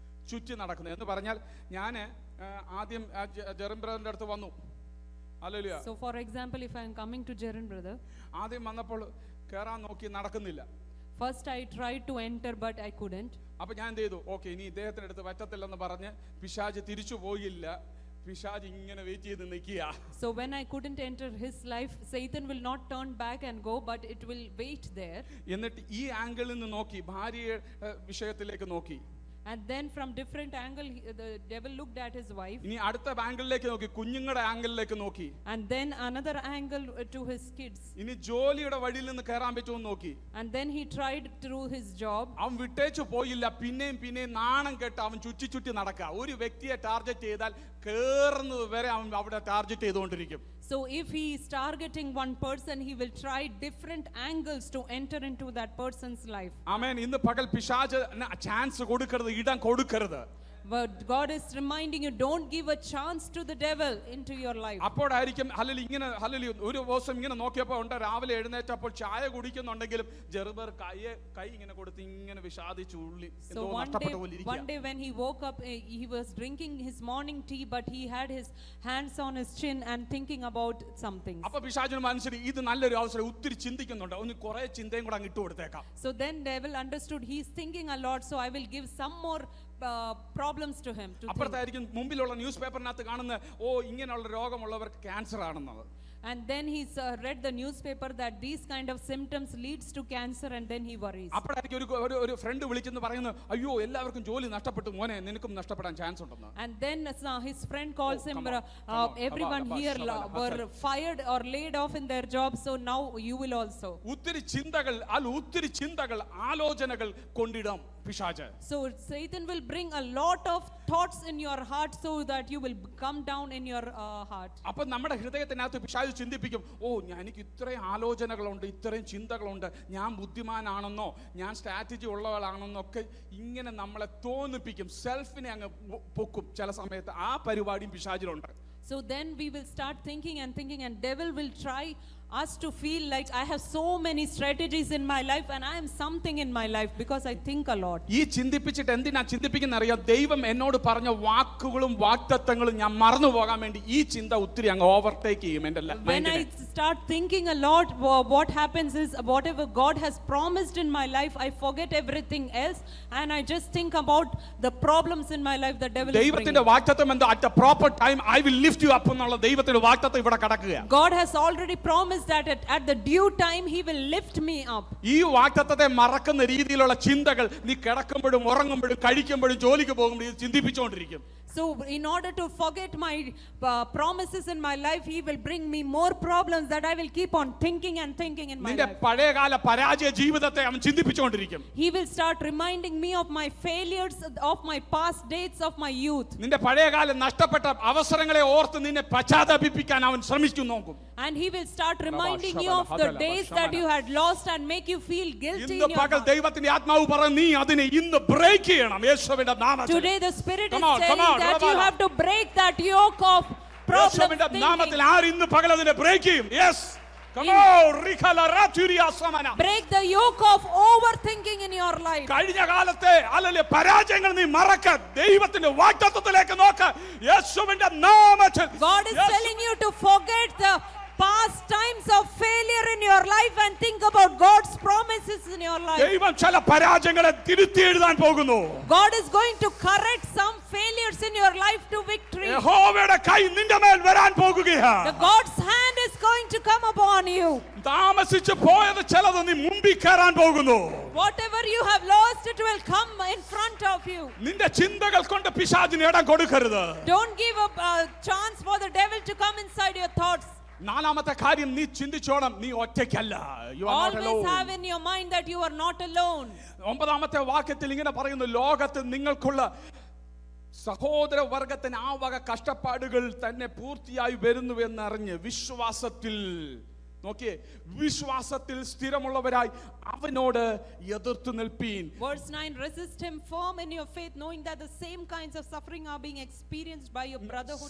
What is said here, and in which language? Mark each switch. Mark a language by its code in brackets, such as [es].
[ml] ചുറ്റി നടക്കുന്നു എന്ന് പറഞ്ഞാൽ, ഞാൻ ആദ്യം ജെറിൻ ബ്രദറിന്റെ അടുത്ത് വന്നു. Hallelujah. [en] So for example, if I am coming to Jerin brother, [ml] ആദ്യം വന്നപ്പോൾ കേറാൻ നോക്കി, നടക്കുന്നില്ല. [en] first I tried to enter but I couldn't. [ml] അപ്പൊ ഞാൻ എന്ത് ചെയ്തു? ഓക്കെ, ഇനി ഇദ്ദേഹത്തിന്റെ അടുത്ത് പറ്റത്തില്ലെന്ന് പറഞ്ഞ് പിശാച് തിരിച്ചു പോയില്ല. പിശാച് ഇങ്ങനെ വെയിറ്റ് ചെയ്ത് നിൽക്കുക. [en] So when I couldn't enter his life, Satan will not turn back and go, but it will wait there. [ml] എന്നിട്ട് ഈ ആംഗിളിൽ നിന്ന് നോക്കി, ഭാര്യയുടെ വിഷയത്തിലേക്ക് നോക്കി. [en] And then from different angle, the devil looked at his wife. [ml] ഇനി അടുത്ത ആംഗിളിലേക്ക് നോക്കി, കുഞ്ഞുങ്ങളുടെ ആംഗിളിലേക്ക് നോക്കി. [en] And then another angle to his kids. [ml] ഇനി ജോലിയുടെ വഴിയിൽ നിന്ന് കയറാൻ പറ്റുമോ നോക്കി. [en] And then he tried through his job. [ml] അവൻ വിട്ടേച്ചു പോയില്ല. പിന്നെയും നാണം കെട്ട് അവൻ ചുറ്റി നടക്കുക. ഒരു വ്യക്തിയെ ടാർഗറ്റ് ചെയ്താൽ കേറുന്നത് വരെ അവൻ അവിടെ ടാർഗറ്റ് ചെയ്തുകൊണ്ടിരിക്കും. [en] So if he is targeting one person, he will try different angles to enter into that person's life. [ml] ആമേൻ. ഇന്ന് പകൽ പിശാച് ചാൻസ് കൊടുക്കരുത്, ഇടം കൊടുക്കരുത്. [en] But God is reminding you, don't give a chance to the devil into your life. [ml] അപ്പോഴായിരിക്കും hallelujah ഒരു ദിവസം ഇങ്ങനെ നോക്കിയപ്പോൾ ഉണ്ട്, രാവിലെ എഴുന്നേറ്റപ്പോൾ ചായ കുടിക്കുന്നുണ്ടെങ്കിലും ജെറുബർ കൈ ഇങ്ങനെ കൊടുത്ത് ഇങ്ങനെ വിഷാദിച്ചു ഉള്ളി [en] So one day when he woke up, he was drinking his morning tea, but he had his hands on his chin and thinking about something. [ml] അപ്പൊ പിശാചിന് മനസ്സിലായി, ഇത് നല്ലൊരു അവസരം, ഒത്തിരി ചിന്തിക്കുന്നുണ്ട്, ഒന്ന് കുറെ ചിന്തയും കൂടെ അങ്ങ് ഇട്ട് കൊടുത്തേക്കാം. [en] So then devil understood, he's thinking a lot, so I will give some more problems to him to think. [ml] അപ്പുറത്തായിരിക്കും മുമ്പിലുള്ള ന്യൂസ് പേപ്പറിനകത്ത് കാണുന്ന, ഓ ഇങ്ങനെയുള്ള രോഗമുള്ളവർക്ക് ക്യാൻസർ ആണെന്നത്. [en] And then he's read the newspaper that these kind of symptoms leads to cancer, and then he worries. [ml] അപ്പോഴായിരിക്കും ഒരു front വിളിച്ചെന്ന് പറയുന്നു, അയ്യോ എല്ലാവർക്കും ജോലി നഷ്ടപ്പെട്ടു മോനെ, നിനക്കും നഷ്ടപ്പെടാൻ ചാൻസ് ഉണ്ടെന്ന്. [en] And then his friend calls him, everyone here were fired or laid off in their jobs, so now you will also. [ml] ഒത്തിരി ചിന്തകൾ ആലോചനകൾ കൊണ്ടിടാം പിശാച്. [en] So Satan will bring a lot of thoughts in your heart so that you will come down in your heart. [ml] അപ്പൊ നമ്മുടെ ഹൃദയത്തിനകത്ത് പിശാച് ചിന്തിപ്പിക്കും, ഓ എനിക്ക് ഇത്രയും ആലോചനകളുണ്ട്, ഇത്രയും ചിന്തകളുണ്ട്, ഞാൻ ബുദ്ധിമാനാണെന്നോ ഞാൻ സ്ട്രാറ്റജി ഉള്ളവളാണെന്നോ ഒക്കെ ഇങ്ങനെ നമ്മളെ തോന്നിപ്പിക്കും. സെൽഫിനെ അങ്ങ് പൊക്കും ചില സമയത്ത്. ആ പരിപാടിയും പിശാചിലുണ്ട്. [en] So then we will start thinking, and devil will try us to feel like I have so many strategies in my life and I am something in my life because I think a lot. [ml] ഈ ചിന്തിപ്പിച്ചിട്ട് എന്തിനാ ചിന്തിപ്പിക്കുന്ന അറിയാം? ദൈവം എന്നോട് പറഞ്ഞ വാക്കുകളും വാഗ്ദത്തങ്ങളും ഞാൻ മറന്നു പോകാൻ വേണ്ടി ഈ ചിന്ത ഒത്തിരി അങ്ങ് ഓവർടേക്ക് ചെയ്യും എൻ്റെ ലൈഫിനെ. [en] When I start thinking a lot, what happens is whatever God has promised in my life, I forget everything else and I just think about the problems in my life the devil is bringing. [ml] ദൈവത്തിന്റെ വാഗ്ദത്തം എന്താ? [en] At the proper time I will lift you up [ml] എന്നുള്ള ദൈവത്തിന്റെ വാഗ്ദത്തം ഇവിടെ കിടക്കുകയാണ്. [en] God has already promised that at the due time he will lift me up. [ml] ഈ വാഗ്ദത്തത്തെ മറക്കുന്ന രീതിയിലുള്ള ചിന്തകൾ നീ കിടക്കുമ്പോഴും ഉറങ്ങുമ്പോഴും കഴിക്കുമ്പോഴും ജോലിക്ക് പോകുമ്പോഴും ചിന്തിപ്പിച്ചുകൊണ്ടിരിക്കും. [en] So in order to forget my promises in my life, he will bring me more problems that I will keep on thinking in my [ml] നിന്റെ [en] life. [ml] പഴയകാല പരാജയ ജീവിതത്തെ അവൻ ചിന്തിപ്പിച്ചുകൊണ്ടിരിക്കും. [en] He will start reminding me of my failures, of my past dates of my youth. [ml] നിന്റെ പഴയകാല നഷ്ടപ്പെട്ട അവസരങ്ങളെ ഓർത്ത് നിന്നെ പശ്ചാത്താപിപ്പിക്കാൻ അവൻ ശ്രമിച്ചു നോക്കും. [en] And he will start reminding you of the days that you had lost and make you feel guilty in [ml] ഇന്ന് [en] your [ml] പകൽ [en] heart. [ml] ദൈവത്തിന്റെ ആത്മാവ് പറയുന്നു, നീ അതിനെ ഇന്ന് ബ്രേക്ക് ചെയ്യണം യേശുവിന്റെ നാമത്തിൽ. [en] Today the Spirit is Come on, saying that you have to break that yoke of problem [ml] യേശുവിന്റെ നാമത്തിൽ [en] thinking. [ml] ആര് ഇന്ന് പകൽ അതിനെ ബ്രേക്ക് ചെയ്യും? [en] Yes, come on, റിഖല റാതുരിയ സമന. Break the yoke of overthinking in your life. [ml] കഴിഞ്ഞ കാലത്തെ അല്ലല്ലേ പരാജയങ്ങൾ നീ മറക്ക, ദൈവത്തിന്റെ വാഗ്ദത്തത്തിലേക്ക് നോക്ക് യേശുവിന്റെ നാമത്തിൽ. [en] God is telling you to forget the past times of failure in your life and think about God's promises in your life. [ml] ദൈവം ചില പരാജയങ്ങളെ തിരുത്തി എഴുതാൻ പോകുന്നു. [en] God is going to correct some failures in your life to victory. [ml] യഹോവയുടെ കൈ നിന്റെ മേൽ വരാൻ പോകുകയാണ്. [en] The God's hand is going to come upon you. [ml] താമസിച്ചു പോയത് ചിലത് നീ മുമ്പിൽ കയറാൻ പോകുന്നു. [en] Whatever you have lost, it will come in front of you. [ml] നിന്റെ ചിന്തകൾ കൊണ്ട് പിശാചിന് ഇടം കൊടുക്കരുത്. [en] Don't give a chance for the devil to come inside your thoughts. [ml] നാലാമത്തെ കാര്യം നീ ചിന്തിച്ചോണം, നീ ഒറ്റയ്ക്കല്ല. [en] You are not Always have alone. in your mind that you are not alone. [ml] 9-ാമത്തെ വാക്യത്തിൽ ഇങ്ങനെ പറയുന്നു, ലോകത്ത് നിങ്ങൾക്കുള്ള സഹോദര വർഗത്തിന് ആ വക കഷ്ടപ്പാടുകൾ തന്നെ പൂർത്തിയായി വരുന്നുവെന്ന് അറിഞ്ഞ് വിശ്വാസത്തിൽ നോക്കിയേ, വിശ്വാസത്തിൽ സ്ഥിരമുള്ളവരായി അവനോട് എതിർത്തു നിൽപ്പീൻ. [en] Verse 9, resist him firm in your faith, knowing that the same kinds of suffering are being experienced by your brotherhood.